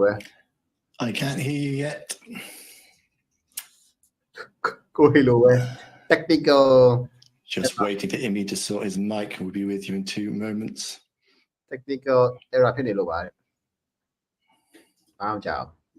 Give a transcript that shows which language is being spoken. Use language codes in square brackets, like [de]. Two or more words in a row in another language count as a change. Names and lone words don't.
[en] I can't hear you yet [my] ကိုယ်လိုပဲ technical [en] just waiting for Imi to sort his mic and we'll be with you in 2 moments technical error [my] ဖြစ်နေလို့ပါတယ်အားကြောက်